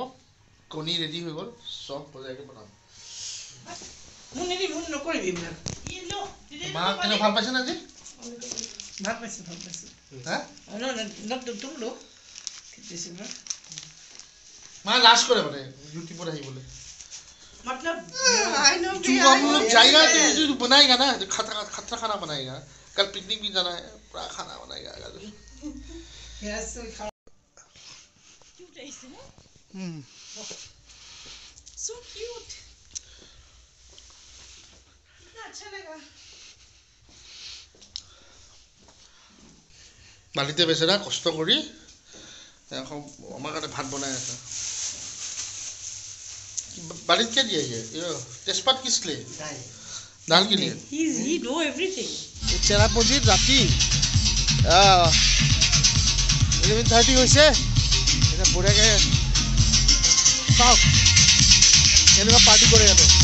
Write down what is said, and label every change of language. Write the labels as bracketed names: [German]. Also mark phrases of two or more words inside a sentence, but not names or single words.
[Assamese] কণী ৰেডি হৈ গ'ল, চব মজাকৈ বনাম। মা কেনে ভাল পাইছে নে আজি? ভাল পাইছে। মা লাজ কৰে মানে ইউটিউবত আহিবলৈ। [Hindi] जाएगा तो बनाएगा ना, खतरा खाना बनाएगा। कल पिकनिक भी जाना है, पूरा खाना बनाएगा। [English] So cute. [Hindi] अच्छा लगा। [Assamese] বালিতে বেচেৰা কষ্ট কৰি আমাৰ কাৰণে ভাত বনাই আছে। [Hindi] বালিত क्या दिया ये तेजपात किस लिए? दाल के लिए। [English] He know everything. [Assamese] চেৰাপুঞ্জীত ৰাতি 11:30 হৈছে। এটা বঢ়িয়াকৈ চাওক এনেকুৱা পাৰ্টি কৰে ইয়াতে।